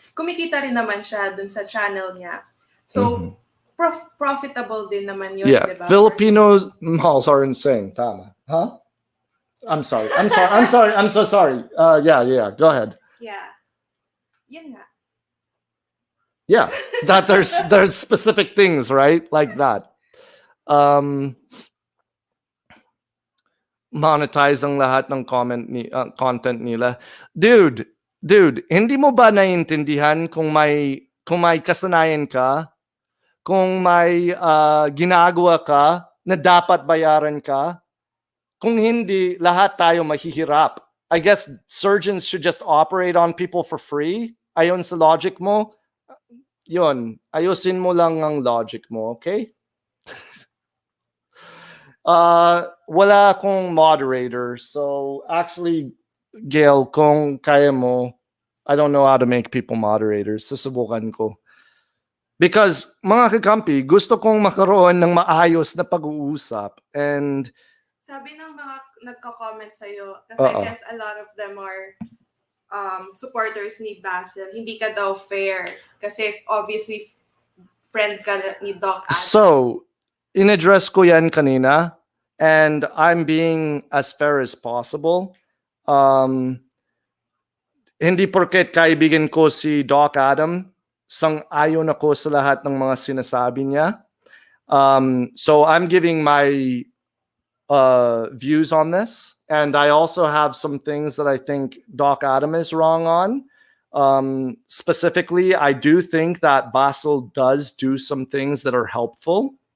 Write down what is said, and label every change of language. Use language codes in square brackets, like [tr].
[tl] Kumikita rin naman siya dun sa channel niya. So, profitable din naman yun, [en] yeah, [tl] di ba? [en] Filipino malls are insane. Tama. Huh? I'm so sorry. Yeah. Go ahead. [tl] Yeah. Yun nga. [en] Yeah, that there's specific things, right? Like that. [tl] Monetize ang lahat ng content nila. Dude, hindi mo ba naiintindihan kung may kasanayan ka, kung may ginagawa ka na dapat bayaran ka? Kung hindi, lahat tayo mahihirap. [en] I guess surgeons should just operate on people for free. [tl] Ayon sa logic mo, yun, ayusin mo lang ang logic mo, okay? Wala akong moderator. [en] So actually, Gail, [tl] kung kaya mo, [en] I don't know how to make people moderators. [tl] Susubukan ko. Because mga kakampi, gusto kong makaroon ng maayos na pag-uusap. [en] And [tl] sabi ng mga nagko-comment sa'yo, kasi [en] I guess a lot of them are supporters ni Basil. [tl] Hindi ka daw fair. Kasi obviously, friend ka ni Doc Adam. So, in-address ko yan kanina. [en] And I'm being as fair as possible. [tl] Hindi porket kaibigan ko si Doc Adam, sang-ayon ako sa lahat ng mga sinasabi niya. [en] So I'm giving my views on this, and I also have some things that I think Doc Adam is wrong on. Specifically, I do think that Basel does do some things that are helpful.